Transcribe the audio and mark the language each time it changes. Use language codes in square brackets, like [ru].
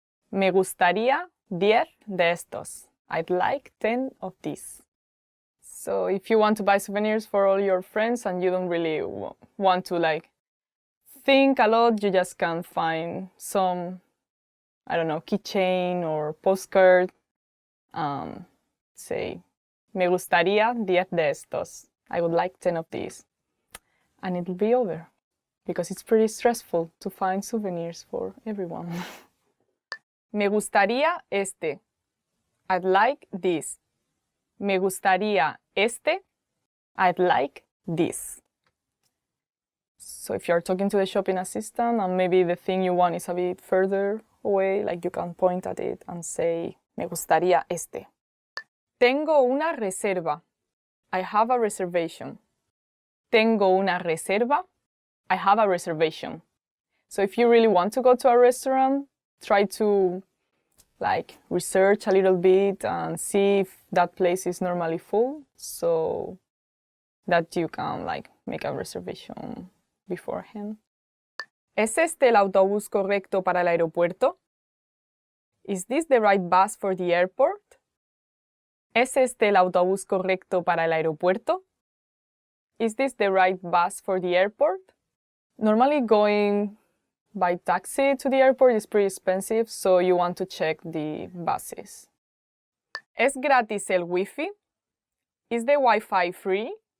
[es] Me gustaría 10 de estos. [en] I'd like 10 of these. So if you want to buy souvenirs for all your friends and you don't really want to think a lot, you just can find some, I don't know, keychain or postcard. [es] Say, me gustaría 10 de estos. [en] I would like 10 of these. And it'll be over. Because it's pretty stressful to find souvenirs for everyone. [es] Me gustaría este. [en] I'd like this. [es] Me gustaría este. [en] I'd like this. So if you're talking to the shopping assistant and maybe the thing you want is a bit further away, you can point at it and say, [es] me gustaría este. Tengo una reserva. [en] I have a reservation. [es] Tengo una reserva. [en] I have a reservation. So if you really want to go to a restaurant, try to research a little bit and see if that place is normally full so that you can make a reservation beforehand. [es] ¿Es este el autobús correcto para el aeropuerto? [en] Is this the right bus for the airport? [es] ¿Es este el autobús correcto para el aeropuerto? [en] Is this the right bus for the airport? Normally going by taxi to the airport is pretty expensive, so you want to check the buses. [es] ¿Es gratis el Wi-Fi? [en] Is the Wi-Fi free?